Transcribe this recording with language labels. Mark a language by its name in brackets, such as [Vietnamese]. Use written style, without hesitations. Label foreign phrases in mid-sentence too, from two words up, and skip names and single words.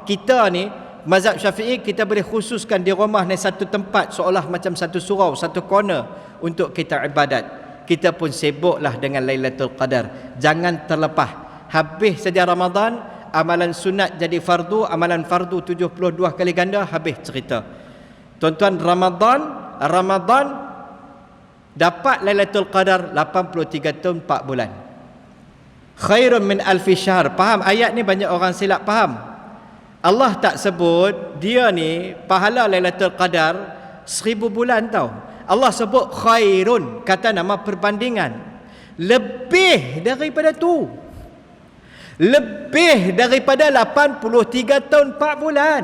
[Malay] Kita ni mazhab Syafi'i, kita boleh khususkan di rumah ni satu tempat, seolah macam satu surau, satu corner untuk kita ibadat. Kita pun sibuklah dengan Lailatul Qadar. Jangan terlepas. Habis saja Ramadan, amalan sunat jadi fardu, amalan fardu 72 kali ganda, habis cerita. Tuan-tuan, Ramadan dapat Lailatul Qadar 83 tahun 4 bulan. [Arabic] Khairun min alfi syahr. [Malay] Faham ayat ni? Banyak orang silap faham. Allah tak sebut dia ni pahala Lailatul Qadar 1000 bulan tau. Allah sebut khairun, kata nama perbandingan. Lebih daripada tu. Lebih daripada 83 tahun 4 bulan.